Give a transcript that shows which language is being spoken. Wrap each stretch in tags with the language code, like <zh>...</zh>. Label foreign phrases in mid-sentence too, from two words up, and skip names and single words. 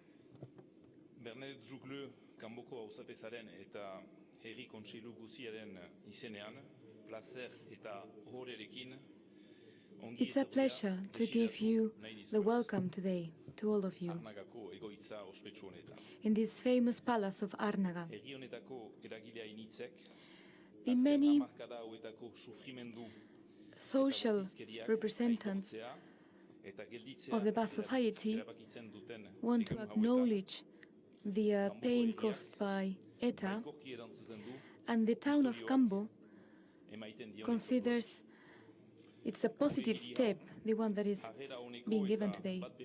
<eu>Bernadette Jougleux, kanboko hausapezaren eta herri kontseilu guziaren izenean, placer eta horerekin.</eu> <en>It's a pleasure to give you the welcome today to all of you</en> <eu>Arnagako egoitza ospetsu honetan.</eu> <en>in this famous palace of Arnaga.</en> <eu>Herri honetako eragilea initzek,</eu> <en>The many</en> <eu>hamarkada hauetako sufrimendu</eu> <en>social representatives of the Basque society want to acknowledge the pain caused by ETA, and the town of Cambo considers it's a positive step, the one that is being given today.</en>